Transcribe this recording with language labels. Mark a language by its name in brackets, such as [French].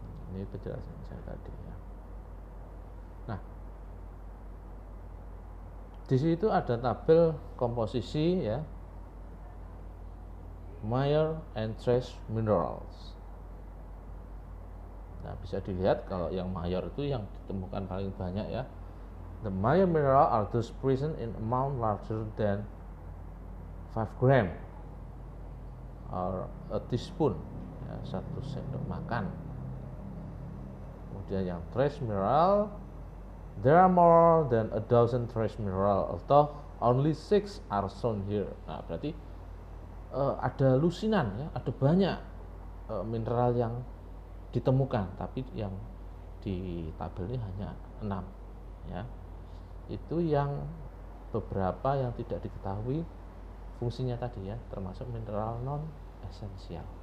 [Indonesian] Ini penjelasan saya tadi ya. Nah, di situ ada tabel komposisi ya, [English] major and trace minerals. [Indonesian] Nah, bisa dilihat kalau yang major itu yang ditemukan paling banyak ya. [English] The major mineral are those present in amount larger than 5 gram or a teaspoon [Indonesian] ya, 1 sendok makan. Kemudian yang [English] trace mineral, there are more than a dozen trace mineral, although only 6 are shown here. [Indonesian] Nah, berarti ada lusinan ya, ada banyak mineral yang ditemukan, tapi yang di tabel ini hanya 6 ya. Itu yang beberapa yang tidak diketahui fungsinya tadi ya, termasuk mineral non esensial.